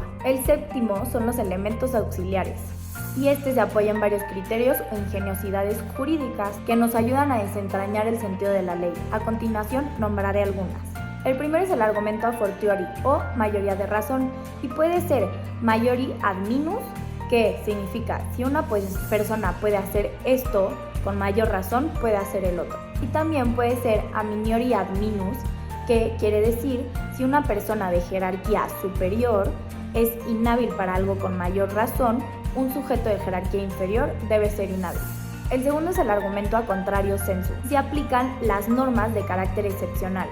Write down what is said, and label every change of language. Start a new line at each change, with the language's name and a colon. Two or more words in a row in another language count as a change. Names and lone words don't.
Spanish: El séptimo son los elementos auxiliares, y este se apoya en varios criterios o ingeniosidades jurídicas que nos ayudan a desentrañar el sentido de la ley. A continuación nombraré algunas. El primero es el argumento
Latin: a fortiori
Spanish: o mayoría de razón y puede ser
Latin: maiori ad minus,
Spanish: que significa si una persona puede hacer esto, con mayor razón puede hacer el otro. Y también puede ser
Latin: a minori ad minus,
Spanish: que quiere decir si una persona de jerarquía superior es inhábil para algo con mayor razón, un sujeto de jerarquía inferior debe ser inhábil. El segundo es el argumento
Latin: a contrario sensu.
Spanish: Se aplican las normas de carácter excepcional.